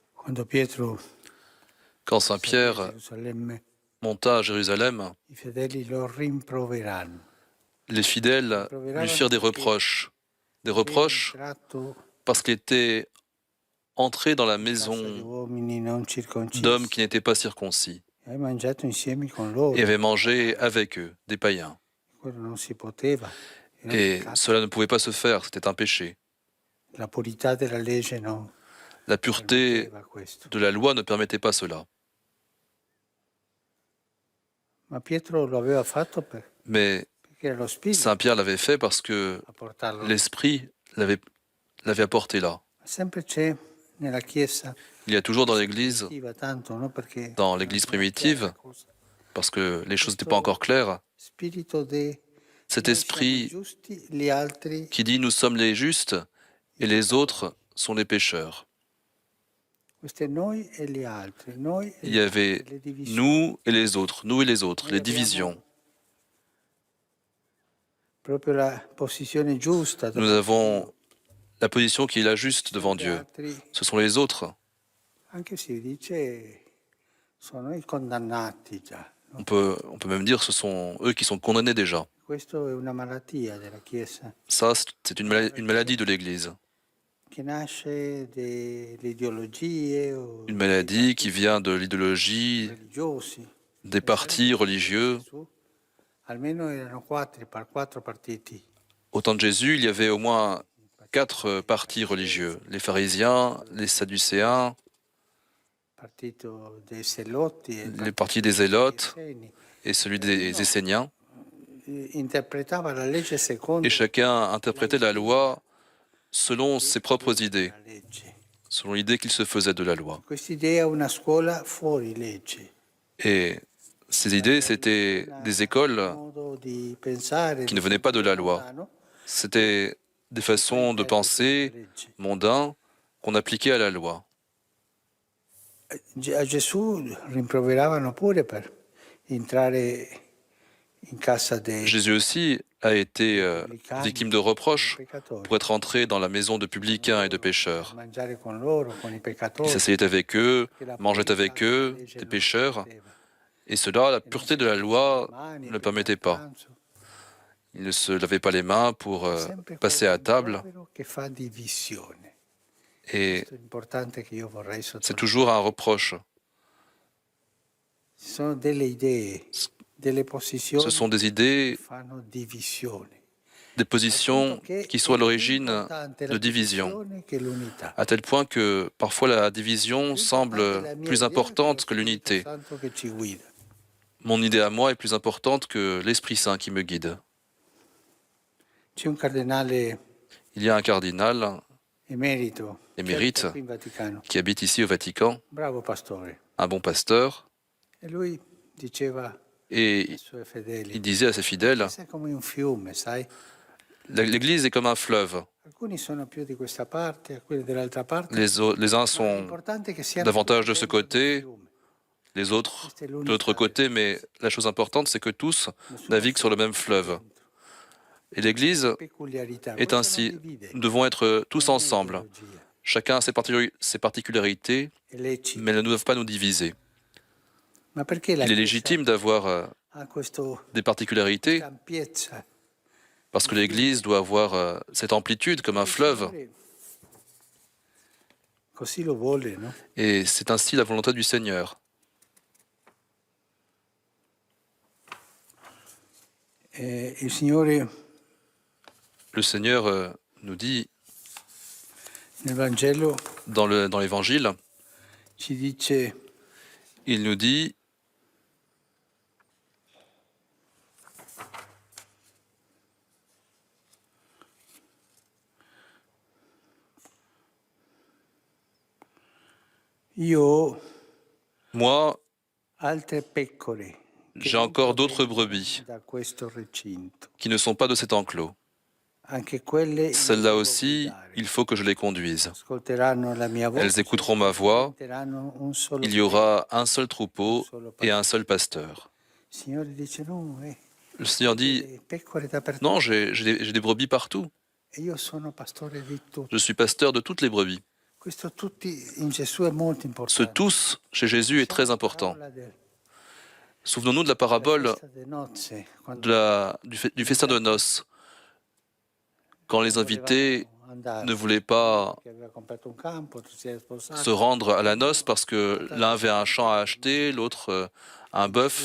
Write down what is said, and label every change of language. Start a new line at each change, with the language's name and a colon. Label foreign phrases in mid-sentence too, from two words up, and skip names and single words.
Italian: Quando Pietro
French: Quand
Italian: salì a
French: Saint-Pierre
Italian: Gerusalemme,
French: monta à Jérusalem,
Italian: i fedeli lo rimproveranno.
French: les fidèles lui firent des reproches. Des
Italian: Era
French: reproches
Italian: entrato
French: parce qu'il était entré dans la
Italian: in casa di
French: maison
Italian: uomini non
French: d'hommes
Italian: circoncisi
French: qui n'étaient pas circoncis
Italian: e ha mangiato insieme con
French: et
Italian: loro.
French: avait mangé avec eux, des païens.
Italian: Quello non si poteva, era un
French: Et
Italian: peccato.
French: cela ne pouvait pas se faire, c'était un péché.
Italian: La purità della legge non
French: La pureté
Italian: permetteva questo.
French: de la loi ne permettait pas cela.
Italian: Ma Pietro lo aveva fatto
French: Mais
Italian: perché era lo Spirito
French: Saint-Pierre l'avait fait parce que
Italian: a portarlo.
French: l'Esprit l'avait apporté là.
Italian: Sempre c'è nella Chiesa,
French: Il y a toujours dans
Italian: Chiesa
French: l'Église,
Italian: primitiva tanto, no? Perché
French: dans
Italian: non
French: l'Église
Italian: era chiara la
French: primitive,
Italian: cosa.
French: parce que les choses n'étaient pas encore claires,
Italian: Spirito
French: cet
Italian: noi siamo i
French: esprit
Italian: giusti, gli altri
French: qui dit nous sommes les justes
Italian: i
French: et les
Italian: peccatori.
French: autres sont les pécheurs.
Italian: Questo è noi e gli altri, noi e
French: Il
Italian: gli
French: y
Italian: altri,
French: avait
Italian: le divisioni.
French: nous et les autres,
Italian: Noi
French: les
Italian: abbiamo
French: divisions.
Italian: proprio la posizione giusta
French: Nous
Italian: davanti a
French: avons
Italian: Dio.
French: la position qui est la juste devant
Italian: Gli
French: Dieu.
Italian: altri,
French: Ce sont les autres.
Italian: anche si dice, sono i condannati già. No?
French: On peut même dire que ce sont eux qui sont condamnés déjà.
Italian: Questo è una malattia della Chiesa
French: Ça, c'est une maladie de l'Église.
Italian: che nasce dalle ideologie o
French: Une
Italian: dei
French: maladie qui
Italian: partiti
French: vient de l'idéologie
Italian: religiosi.
French: des
Italian: Nel
French: partis
Italian: tempo di
French: religieux.
Italian: Gesù almeno erano quattro partiti.
French: Au temps de Jésus, il y avait au moins 4 partis religieux. Les pharisiens, les sadducéens,
Italian: Partito dei Zelotti e il
French: les
Italian: partito
French: partis des
Italian: degli
French: zélotes
Italian: Esseni.
French: et celui
Italian: E
French: des
Italian: ognuno
French: Esséniens.
Italian: interpretava la legge
French: Et
Italian: secondo
French: chacun
Italian: la
French: interprétait la
Italian: idea
French: loi selon
Italian: che
French: ses propres
Italian: aveva
French: idées,
Italian: della legge.
French: selon l'idée qu'il se faisait de la loi.
Italian: Quest'idea è una scuola fuori legge.
French: Et ces idées, c'était des écoles
Italian: Modo di pensare,
French: qui
Italian: di
French: ne venaient pas de la loi.
Italian: mondano,
French: C'était des façons de penser mondains qu'on appliquait à la loi.
Italian: A Gesù rimproveravano pure per entrare in casa dei
French: Jésus aussi a été
Italian: pubblicani,
French: victime de reproches
Italian: peccatori,
French: pour être entré dans la maison de publicains et de pécheurs.
Italian: mangiare con loro, con i
French: Il
Italian: peccatori,
French: s'asseyait avec eux,
Italian: perché la
French: mangeait
Italian: purità
French: avec
Italian: della
French: eux,
Italian: legge
French: des
Italian: non
French: pécheurs,
Italian: permetteva.
French: et cela, la
Italian: Che non
French: pureté
Italian: si
French: de la
Italian: lavasse
French: loi
Italian: le mani
French: ne le
Italian: prima
French: permettait
Italian: del
French: pas.
Italian: pranzo.
French: Il ne se lavait pas les mains pour
Italian: È sempre
French: passer
Italian: quel
French: à table,
Italian: rimprovero che fa divisione.
French: et
Italian: Questo è importante che io vorrei
French: c'est
Italian: sottolineare.
French: toujours un reproche.
Italian: Ci sono delle idee, delle
French: Ce
Italian: posizioni
French: sont des
Italian: che
French: idées,
Italian: fanno divisione.
French: des
Italian: Al punto
French: positions
Italian: che
French: qui
Italian: è
French: sont à
Italian: più
French: l'origine
Italian: importante la
French: de division,
Italian: divisione che l'unità.
French: à tel point que parfois la division
Italian: Più importante
French: semble
Italian: la mia
French: plus
Italian: idea che lo
French: importante que
Italian: Spirito
French: l'unité.
Italian: Santo che ci guida.
French: Mon idée à moi est plus importante que l'Esprit Saint qui me guide.
Italian: C'è un cardinale
French: Il y a un cardinal
Italian: emerito che
French: émérite
Italian: abita qui in Vaticano,
French: qui habite ici au Vatican,
Italian: bravo pastore,
French: un bon pasteur,
Italian: e lui diceva
French: et
Italian: ai suoi fedeli,
French: il disait à ses
Italian: la
French: fidèles,
Italian: Chiesa è come un fiume, sai?
French: l'Église est comme un fleuve.
Italian: Alcuni sono più di questa parte, alcuni dell'altra parte,
French: Les uns
Italian: ma
French: sont
Italian: l'importante è che siano
French: davantage
Italian: tutti
French: de ce
Italian: dentro del
French: côté,
Italian: fiume.
French: les autres
Italian: Questa è
French: de l'autre
Italian: l'unità del
French: côté, mais la chose importante, c'est que tous
Italian: Nessuno
French: naviguent sur le même
Italian: fuori,
French: fleuve.
Italian: dentro.
French: Et l'Église
Italian: Peculiarità,
French: est
Italian: questo non
French: ainsi.
Italian: divide,
French: Nous devons être tous
Italian: non è
French: ensemble.
Italian: ideologia,
French: Chacun a ses particularités,
Italian: è lecito.
French: mais elles ne doivent pas nous diviser.
Italian: Ma perché la
French: Il est
Italian: Chiesa
French: légitime d'avoir
Italian: ha questo,
French: des particularités,
Italian: questa ampiezza?
French: parce que l'Église doit avoir cette amplitude comme un
Italian: Il
French: fleuve.
Italian: Signore così lo vuole, no?
French: Et c'est ainsi la volonté du Seigneur.
Italian: Il Signore
French: Le Seigneur nous dit
Italian: nel Vangelo
French: dans l'Évangile,
Italian: ci dice
French: il nous dit
Italian: io ho
French: moi,
Italian: altre pecore che
French: j'ai
Italian: non
French: encore d'autres
Italian: provengono
French: brebis
Italian: da questo recinto.
French: qui ne sont pas de cet enclos.
Italian: Anche quelle io
French: Celles-là
Italian: devo
French: aussi,
Italian: guidare.
French: il faut que je les conduise.
Italian: Ascolteranno la mia voce,
French: Elles écouteront ma voix.
Italian: diventeranno un solo
French: Il y aura un seul troupeau et un seul pasteur.
Italian: Il Signore dice no,
French: Le Seigneur dit,
Italian: le pecore dappertutto.
French: non, j'ai des brebis partout.
Italian: E io sono pastore di tutti.
French: Je suis pasteur de toutes les brebis. Ce tous chez Jésus est très important. Souvenons-nous de la parabole du festin de noces, quand les invités ne voulaient pas se rendre à la noce parce que l'un avait un champ à acheter, l'autre un bœuf.